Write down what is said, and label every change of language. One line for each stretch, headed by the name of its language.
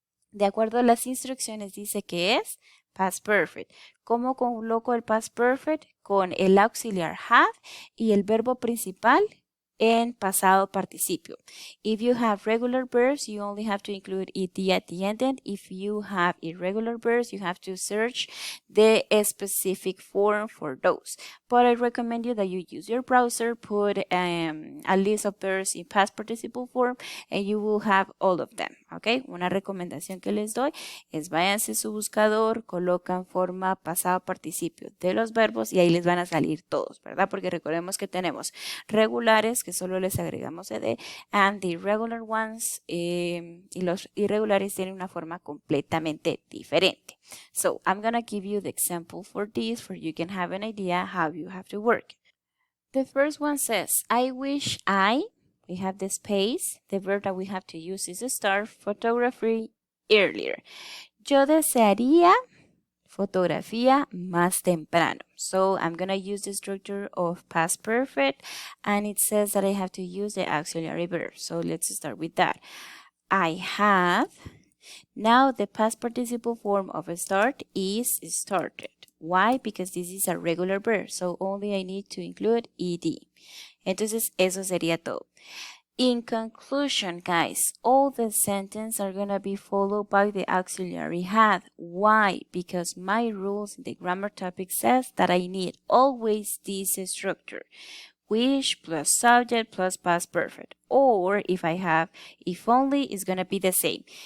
Spanish: De acuerdo a las instrucciones dice que es past perfect. ¿Cómo coloco el past perfect? Con el auxiliar had y el verbo principal en pasado participio.
English: If you have regular verbs, you only have to include ed at the end. And if you have irregular verbs, you have to search the specific form for those. But I recommend you that you use your browser, put a list of verbs in past participle form, and you will have all of them. ¿Ok?
Spanish: Una recomendación que les doy es váyanse a su buscador, colocan forma pasado participio de los verbos y ahí les van a salir todos, ¿verdad? Porque recordemos que tenemos regulares, que solo les agregamos ed,
English: and the irregular ones,
Spanish: y los irregulares tienen una forma completamente diferente.
English: So I'm gonna give you the example for this, for you can have an idea how you have to work. The first one says, I wish we have the space, the verb that we have to use is start photography earlier.
Spanish: Yo desearía fotografía más temprano.
English: So I'm going to use the structure of past perfect and it says that I have to use the auxiliary verb. So let's start with that. I have. Now the past participle form of start is started. Why? Because this is a regular verb. So only I need to include ed.
Spanish: Entonces eso sería todo.
English: In conclusion, guys, all the sentences are going to be followed by the auxiliary had. Why? Because my rules in the grammar topic says that I need always this structure. Wish plus subject plus past perfect. Or if I have if only, it's going to be the same.